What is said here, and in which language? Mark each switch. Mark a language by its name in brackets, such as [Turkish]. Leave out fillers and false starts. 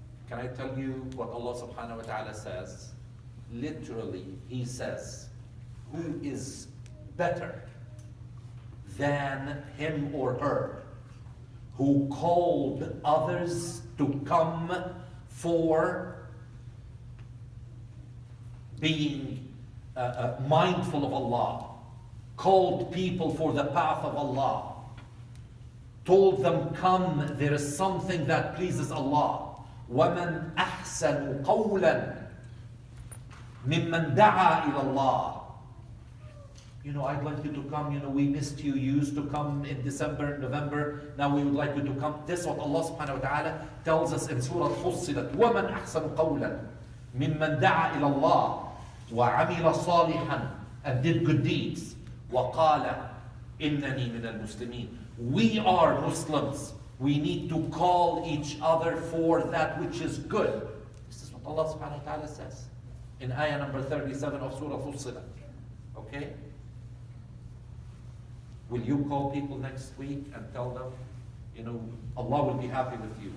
[English] Can I tell you what Allah subhanahu wa ta'ala says? Literally, He says, who is better than him or her who called others to come for being mindful of Allah, called people for the path of Allah, told them, come, there is something that pleases Allah. [Arabic] وَمَنْ أَحْسَنُ قَوْلًا مِمَّنْ دَعَا إِلَى اللَّهِ. [English] I'd like you to come, we missed you. You used to come in December, November. Now we would like you to come. This is what Allah subhanahu wa ta'ala tells us in Surah Fussilat. [Arabic] وَمَنْ أَحْسَنُ قَوْلًا مِمَّنْ دَعَا إِلَى اللَّهِ وَعَمِلَ صَالِحًا, [English] and did good deeds. [Arabic] وَقَالَ إِنَّنِي مِنَ الْمُسْلِمِينَ. [English] We are Muslims. We need to call each other for that which is good. This is what Allah subhanahu wa ta'ala says in ayah number 37 of Surah Fussilat. Okay? Will you call people next week and tell them, Allah will be happy with you?